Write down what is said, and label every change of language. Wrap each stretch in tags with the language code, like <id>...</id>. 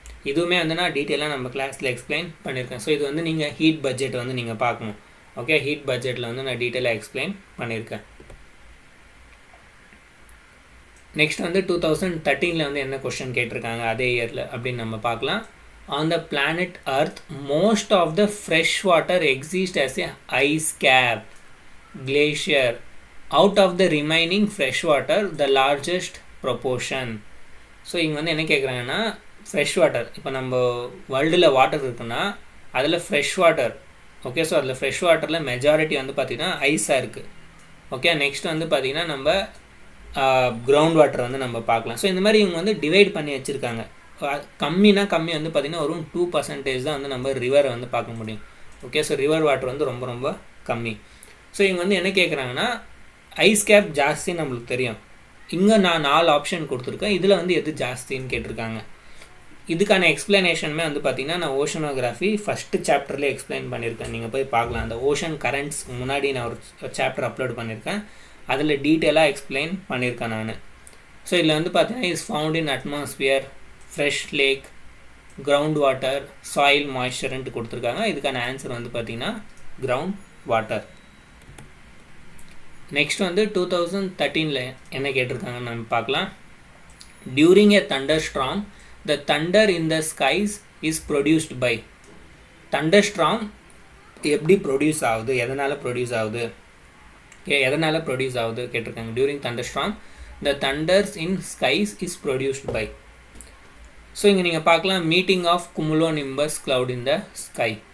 <ta>இதுவுமே வந்து நான் டீட்டெயிலாக நம்ம கிளாஸில் எக்ஸ்பிளைன் பண்ணியிருக்கேன். ஸோ இது வந்து நீங்கள் ஹீட் பட்ஜெட் வந்து நீங்கள் பார்க்கணும். ஓகே, ஹீட் பட்ஜெட்டில் வந்து நான் டீட்டெயிலாக எக்ஸ்பிளைன் பண்ணியிருக்கேன். நெக்ஸ்ட் வந்து 2013 வந்து என்ன கொஸ்டின் கேட்டிருக்காங்க அதே இயரில் அப்படின்னு நம்ம பார்க்கலாம்.</ta> <en>On the planet Earth, most of the fresh water exists as a ice cap, glacier. Out of the remaining fresh water, the largest proportion.</en> <ta>So இங்கே வந்து என்ன கேட்குறாங்கன்னா ஃப்ரெஷ் வாட்டர், இப்போ நம்ம வேர்ல்டில் வாட்டர் இருக்குன்னா அதில் ஃப்ரெஷ் வாட்டர். ஓகே, ஸோ அதில் ஃப்ரெஷ் வாட்டரில் மெஜாரிட்டி வந்து பார்த்திங்கன்னா ஐஸாக இருக்குது. ஓகே, நெக்ஸ்ட் வந்து பார்த்திங்கன்னா நம்ம கிரவுண்ட் வாட்டர் வந்து நம்ம பார்க்கலாம். ஸோ இந்த மாதிரி இவங்க வந்து டிவைட் பண்ணி வச்சுருக்காங்க. கம்மினா கம்மி வந்து பார்த்திங்கன்னா ஒரு 2% தான் வந்து நம்ம ரிவரை வந்து பார்க்க முடியும். ஓகே, ஸோ ரிவர் வாட்டர் வந்து ரொம்ப ரொம்ப கம்மி. ஸோ இவங்க வந்து என்ன கேட்குறாங்கன்னா ஐஸ் கேப் ஜாஸ்தின்னு நம்மளுக்கு தெரியும். இங்கே நான் 4 ஆப்ஷன் கொடுத்துருக்கேன், இதில் வந்து எது ஜாஸ்தின்னு கேட்டிருக்காங்க. இதுக்கான எக்ஸ்ப்ளனேஷனுமே வந்து பார்த்திங்கன்னா நான் ஓஷனோகிராஃபி ஃபஸ்ட்டு சாப்டர்லேயே எக்ஸ்பிளைன் பண்ணியிருக்கேன். நீங்கள் போய் பார்க்கலாம். அந்த ஓஷன் கரண்ட்ஸ் முன்னாடி நான் ஒரு சாப்டர் அப்லோட் பண்ணியிருக்கேன், அதில் டீட்டெயிலாக எக்ஸ்பிளைன் பண்ணியிருக்கேன் நான். ஸோ இதில் வந்து பார்த்திங்கன்னா is found in atmosphere, fresh lakh, ground water, soil மாய்ஸ்சர்ன்ட்டு கொடுத்துருக்காங்க. இதுக்கான ஆன்சர் வந்து பார்த்திங்கன்னா கிரவுண்ட் வாட்டர். நெக்ஸ்ட் வந்து 2013 என்ன கேட்டிருக்காங்கன்னு நம்ம பார்க்கலாம்.</ta> <en>During a thunderstorm the thunder in the skies is produced by.</en> <ta>thunderstorm எப்படி ப்ரொடியூஸ் ஆகுது, எதனால் ப்ரொடியூஸ் ஆகுது, எதனால் ப்ரொடியூஸ் ஆகுது கேட்டிருக்காங்க.</ta> <en>During thunderstorm the thunders in skies is produced by.</en> <ta>So இங்கே நீங்கள் பார்க்கலாம்</ta> <en>Meeting of cumulonimbus cloud in the sky.</en>